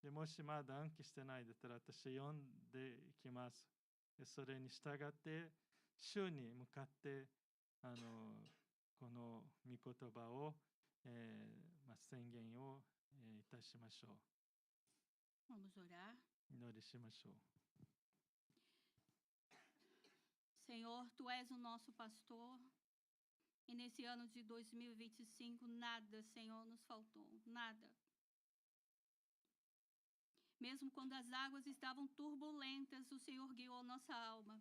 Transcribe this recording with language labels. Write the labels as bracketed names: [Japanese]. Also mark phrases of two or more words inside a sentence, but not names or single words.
[Japanese] でもしまだ暗記してないだったら私読んでいきます。でそれに従って主に向かってこの御言葉を、宣言を、いたしましょう。 [Portuguese] Vamos orar. [Japanese] 祈りしましょう。 [Portuguese] Senhor, Tu és o nosso pastor. E nesse ano de 2025, nada, Senhor, nos faltou. Nada. Mesmo quando as águas estavam turbulentas, o Senhor guiou nossa alma.